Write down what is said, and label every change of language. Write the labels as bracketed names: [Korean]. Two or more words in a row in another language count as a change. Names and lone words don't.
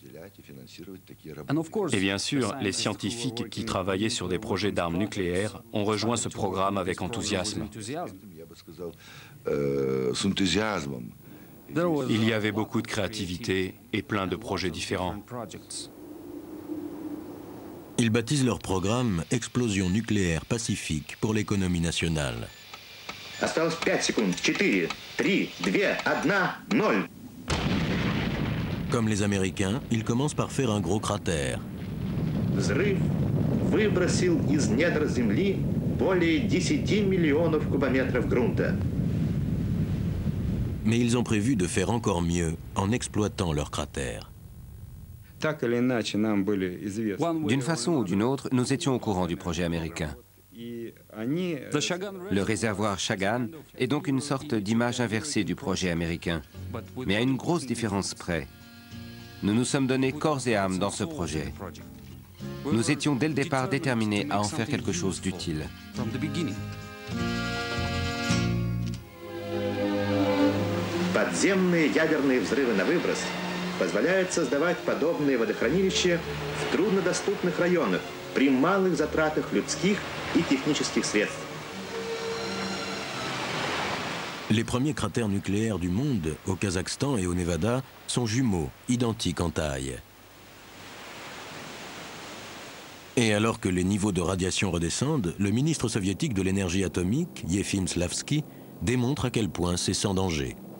[French] Et bien sûr, les scientifiques qui travaillaient sur des projets d'armes nucléaires ont rejoint ce programme avec enthousiasme. Il y avait beaucoup de créativité et plein de projets différents. Ils baptisent leur programme « Explosion nucléaire pacifique pour l'économie nationale ». [Russian] Осталось 5 секунд. 4, 3, 2, 1, 0. [French] Comme les Américains, ils commencent par faire un gros cratère. [Russian] Взрыв выбросил из недр Земли более 10 миллионов кубометров грунта. [French] Mais ils ont prévu de faire encore mieux en exploitant leur cratère. D'une façon ou d'une autre, nous étions au courant du projet américain. Le réservoir Chagan est donc une sorte d'image inversée du projet américain, mais à une grosse différence près. Nous nous sommes donnés corps et âme dans ce projet. Nous étions dès le départ déterminés à en faire quelque chose d'utile. [Russian] Подземные ядерные взрывы на выброс позволяют создавать подобные водохранилища в труднодоступных районах при малых затратах людских и технических средств. [French] Les premiers cratères nucléaires du monde, au Kazakhstan et au Nevada, sont jumeaux, identiques en taille. Et alors que les niveaux de radiation redescendent, le ministre soviétique de l'énergie atomique, Yefim Slavsky, démontre à quel point c'est sans danger.